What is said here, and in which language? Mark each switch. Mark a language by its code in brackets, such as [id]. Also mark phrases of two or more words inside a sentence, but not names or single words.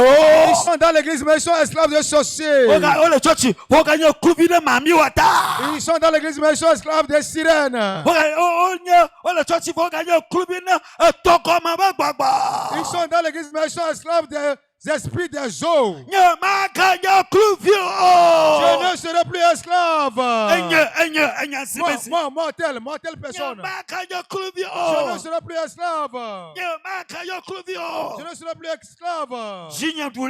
[fr] Ils sont dans l'église, mais ils sont esclaves de sorciers. [ee] wole tsɔtsi vɔ woganye kluvi na mami wata [fr] Ils sont dans l'église, mais ils sont esclaves des sirènes. [ee] wole tsɔtsi vɔ woganye kluvi na etɔgɔme be [fr] Ils [ee] gbagba [fr] sont dans l'église, mais ils sont esclaves des esprits des eaux. [ee] nyemaganye [fr] Je ne serai plus esclave. Moi, telle personne. Je ne serai plus esclave. Je ne serai plus esclave.